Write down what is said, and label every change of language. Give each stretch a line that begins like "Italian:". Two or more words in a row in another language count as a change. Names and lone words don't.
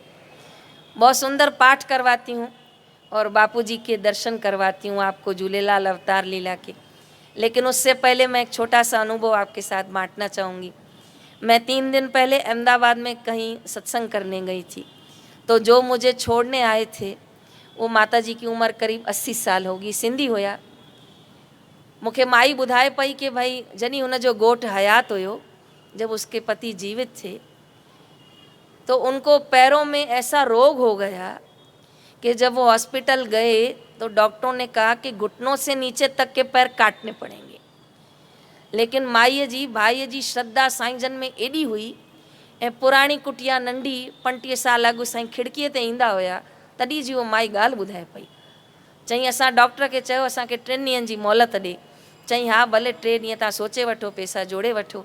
Hindi: बहुत सुंदर पाठ करवाती हूँ और बापू जी के दर्शन करवाती हूँ आपको झूलेलाल अवतार लीला के। लेकिन उससे पहले मैं एक छोटा सा अनुभव आपके साथ बांटना चाहूँगी। मैं 3 दिन पहले अहमदाबाद में कहीं सत्संग करने गई थी, तो जो मुझे छोड़ने आए थे वो माता जी की उम्र करीब 80 साल होगी,
Sindhi: सिंधी हुया। मूंखे माई ॿुधाए पई कि भाई जनी हुन जो घोट हयात हुयो,
Hindi: जब उसके पति जीवित थे, तो उनको पैरों में ऐसा रोग हो गया कि जब वो हॉस्पिटल गए तो डॉक्टरों ने कहा कि घुटनों से नीचे तक के पैर काटने पड़ेंगे।
Sindhi: लेकिन माईअ जी भाईअ जी श्रद्धा साईं जन में एॾी हुई, ऐं पुराणी कुटिया नंढी 35 साल अॻु साईं खिड़कीअ ते ईंदा हुया, तॾहिं जी उहो माई ॻाल्हि ॿुधाए पई। चईं असां डॉक्टर खे चयो असांखे 3 ॾींहंनि जी मोहलत ॾे। चईं हा भले 3 ॾींहं तव्हां सोचे वठो, पैसा जोड़े वठो।